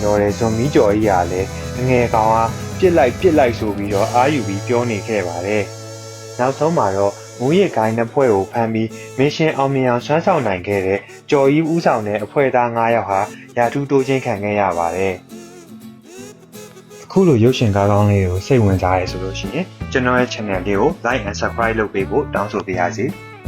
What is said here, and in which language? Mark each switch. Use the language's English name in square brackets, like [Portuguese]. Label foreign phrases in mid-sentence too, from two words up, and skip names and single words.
[Burmese] တော့တဲ့ဇွန်မီကျော်ကြီးကလည်းအငယ်ကောင်ဟာပြစ်လိုက်ဆိုပြီးတော့အာယူပြီးပြောနေခဲ့ပါတယ်။နောက်ဆုံးမှာတော့မူရစ်ကိုင်းနှစ်ဖွဲ့ကိုဖမ်းပြီးမင်းရှင်အောင်မြင်အောင်ဆွမ်းဆောင်နိုင်ခဲ့တဲ့ကျော်ကြီးဦးဆောင်တဲ့အဖွဲ့သား9ယောက်ဟာရာထူးတိုးချင်းခံခဲ့ရပါတယ်။အခုလိုရုပ်ရှင်ကားကောင်းလေးကိုစိတ်ဝင်စားရဆိုလို့ရှိရင်ကျွန်တော်ရဲ့ channel လေးကို [English] like and subscribe [Burmese] လုပ်ပေးဖို့တောင်းဆိုပါရစေ။